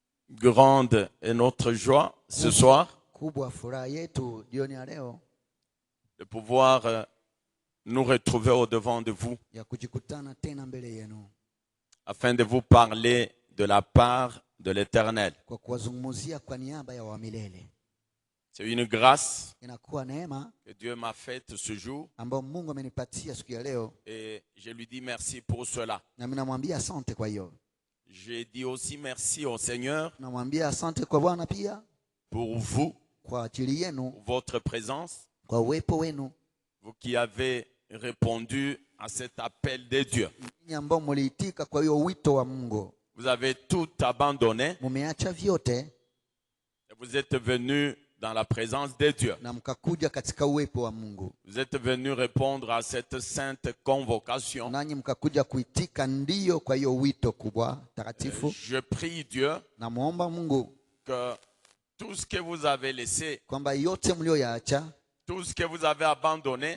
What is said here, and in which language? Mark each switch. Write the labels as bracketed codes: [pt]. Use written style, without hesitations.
[fr] grande est notre joie ce soir [sw] kubwa furaha yetu jioni ya leo [fr] de pouvoir nous retrouver au-devant de vous [sw] ya kujikutana tena mbele yenu [fr] afin de vous parler de la part de l'Éternel. [sw] kwa kuwazungumzia kwa niaba ya wa milele. [fr] C'est une grâce [sw] Inakuwa neema [fr] que Dieu m'a faite ce jour [sw] ambayo Mungu amenipatia siku ya leo, [fr] et je lui dis merci pour cela. [sw] na mimi namwambia asante kwa hiyo. [fr] J'ai dit aussi merci au Seigneur [sw] Namwambia asante kwa Bwana pia [fr] pour vous, [sw] kwa ajili yenu, [fr] pour votre présence, [sw] kwa uwepo wenu, [fr] vous qui avez répondu à cet appel de Dieu. [sw] ninyi ambao mliitika kwa hiyo wito wa Mungu. [fr] Vous avez tout abandonné [sw] Mumeacha vyote [fr] et vous êtes venus dans la présence de Dieu. [sw] na mkakuja katika uwepo wa Mungu. [fr] Vous êtes venus répondre à cette sainte convocation. [sw] Nanyi mkakuja kuitika ndio kwa hiyo wito kubwa takatifu. [fr] Je prie Dieu [sw] Namuomba Mungu [fr] que tout ce que vous avez laissé, [sw] kwamba yote mlioyaacha, [fr] tout ce que vous avez abandonné,